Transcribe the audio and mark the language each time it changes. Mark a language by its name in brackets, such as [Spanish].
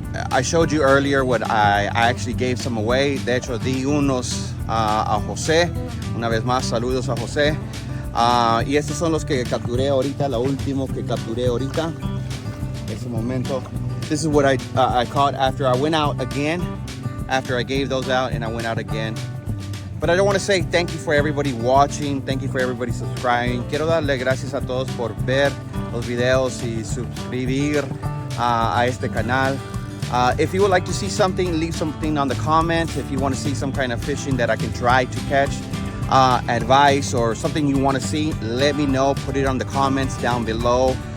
[English] I showed you earlier what I actually gave some away. [Spanish] De hecho, di unos a José. Una vez más, saludos a José. Y estos son los que capturé ahorita, la última que capturé ahorita. Ese momento. [English] This is what I caught after I went out again. After I gave those out and I went out again. But I don't want to say thank you for everybody watching. Thank you for everybody subscribing. [Spanish] Quiero darle gracias a todos por ver los videos y suscribir a este canal. [English] If you would like to see something, leave something on the comments. If you want to see some kind of fishing that I can try to catch, advice or something you want to see, let me know. Put it on the comments down below.